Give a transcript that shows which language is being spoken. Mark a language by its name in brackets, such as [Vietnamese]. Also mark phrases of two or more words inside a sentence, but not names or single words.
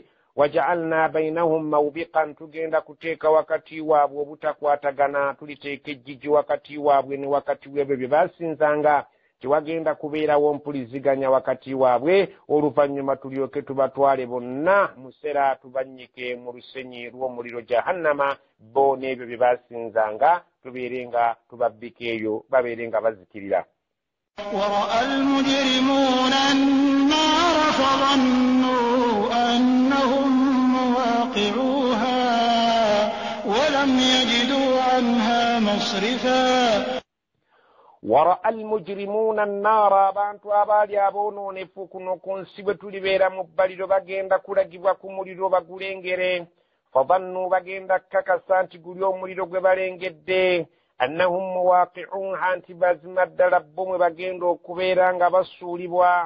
[Arabic] وجعلنا بينهم موبقا, [Ganda] tugenda kuteeka wakati waabwe obutakwatagana, tuliteeka ejjiji wakati waabwe ne wakati w'ebyo bye basinzanga, kiwagenda kubeerawo mpuliziganya wakati waabwe, oluvannyuma tulyoke tubatwale bonna musera tubannyike mu lusenyi lw'omuliro jahannama, bo n'ebyo bye basinzanga tubeere nga tubabbika eyo babeere nga bazikirira. [Arabic] ورأى المجرمون النار فظنوا أنهم مواقعوها ولم يجدوا عنها مصرفا. ورأى المجرمون النار, [Ganda] abantu abaali aboononefu kuno ku nsi bwe tulibeera mu bbaliro bagenda kulagibwa ku muliro bagulengere. Fadhannu, bagenda kakasa nti guli omuliro gwe balengedde. [Arabic] أنهم مواقعوها, [Ganda] nti bazima ddala bo mwe bagenda okubeera nga basuulibwa.